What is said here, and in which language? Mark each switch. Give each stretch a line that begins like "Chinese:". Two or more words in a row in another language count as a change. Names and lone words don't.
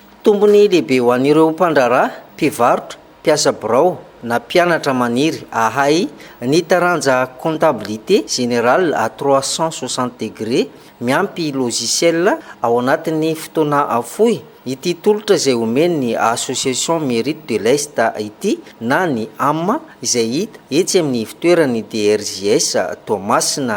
Malagasy: tombony lehibe ho an'ireo mpandraraha, mpivarotra, mpiasa birao na mpianatra maniry ahay ny taranja
French: comptabilité générale à 360 degrés
Malagasy: miampy logiciel ao anatin'ny fotoana avoy. Ity tolotra izay omeny association mérite de l'Est ity na ny amma izay hita etsy amin'ny fitoerany DRJS Tomasina.